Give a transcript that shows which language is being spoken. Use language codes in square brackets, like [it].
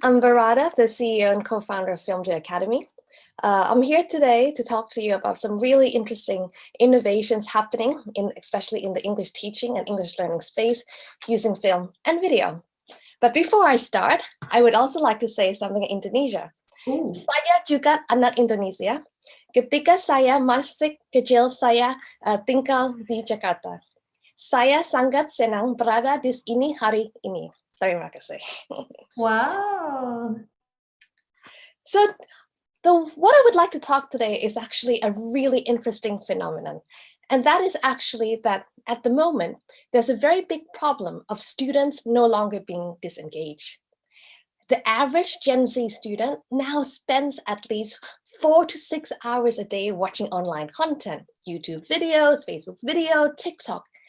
[en] I'm Varada, the CEO and co-founder of Filmja Academy. I'm here today to talk to you about some really interesting innovations happening, especially in the English teaching and English learning space using film and video. But before I start, I would also like to say something in Indonesia. Ooh. [id] Saya juga anak Indonesia. Ketika saya masih kecil, saya tinggal di Jakarta. Saya sangat senang berada di sini hari ini. Terima kasih. Wow. [en] So, what I would like to talk today is actually a really interesting phenomenon. And that is actually that at the moment, there's a very big problem of students no longer being disengaged. The average Gen Z student now spends at least 4 to 6 hours a day watching online content, YouTube videos, Facebook video, TikTok.